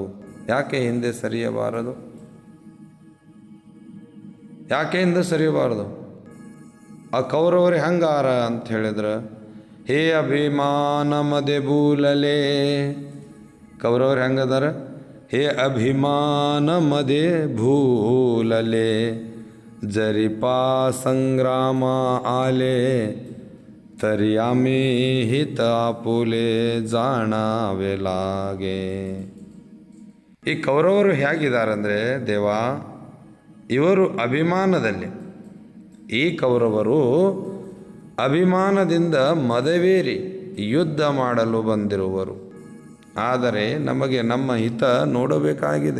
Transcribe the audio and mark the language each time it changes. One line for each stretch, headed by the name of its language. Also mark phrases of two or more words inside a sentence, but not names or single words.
Kannada: ಯಾಕೆ ಹಿಂದೆ ಸರಿಯಬಾರದು? ಯಾಕೆ ಹಿಂದೆ ಸರಿಯಬಾರದು? ಆ ಕೌರವರು ಹೆಂಗಾರ ಅಂತ ಹೇಳಿದ್ರೆ,
Marathi: हे अभिमान मदे भुलले.
Kannada: ಕೌರವರು ಹೆಂಗದಾರ?
Marathi: हे अभिमान मदे भुलले जरिपा संग्राम आले तरी आम्ही हित आपुले जाणावे लागे.
Kannada: ಈ ಕೌರವರು ಹೇಗಿದ್ದಾರೆ ಅಂದರೆ ದೇವ, ಇವರು ಅಭಿಮಾನದಲ್ಲಿ, ಈ ಕೌರವರು ಅಭಿಮಾನದಿಂದ ಮದವೇರಿ ಯುದ್ಧ ಮಾಡಲು ಬಂದಿರುವರು. ಆದರೆ ನಮಗೆ ನಮ್ಮ ಹಿತ ನೋಡಬೇಕಾಗಿದೆ.